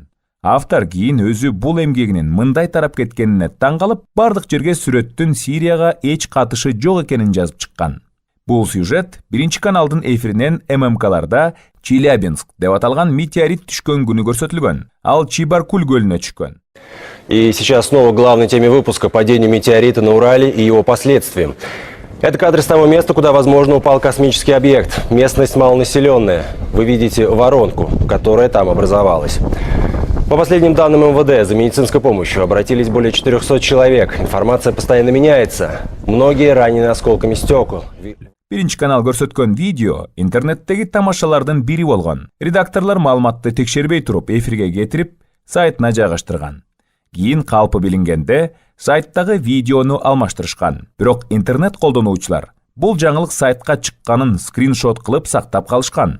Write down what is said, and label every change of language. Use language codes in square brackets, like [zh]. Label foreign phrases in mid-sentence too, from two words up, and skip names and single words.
[ky] Автор кийин өзү бул эмгегинин мындай тарап кеткенине таң калып, бардык жерге сүрөттүн Сирияга эч катышы жок экенин жазып чыккан. Бул сюжет биринчи каналдын эфиринен ММКларда Челябинск деп аталган метеорит түшкөн күнү көрсөтүлгөн. Ал Чебаркуль көлүнө түшкөн. [ru] И сейчас снова к главной теме выпуска — падению метеорита на Урале и его последствиям. Это кадры с того места, куда, возможно, упал космический объект. Местность малонаселенная. Вы видите воронку, которая там образовалась. По последним данным МВД, за медицинской помощью обратились более 400 человек. Информация постоянно меняется. Многие ранены осколками стекол. [ky] Биринчи канал көрсөткөн видео интернеттеги тамашалардын бири болгон. Редакторлор маалыматты текшербей туруп эфирге кетирип, сайтына жайгаштырган. Кийин калпы билингенде сайттагы видеону алмаштырышкан. Бирок интернет колдонуучулар бул жаңылык сайтка чыкканын скриншот кылып сактап калышкан.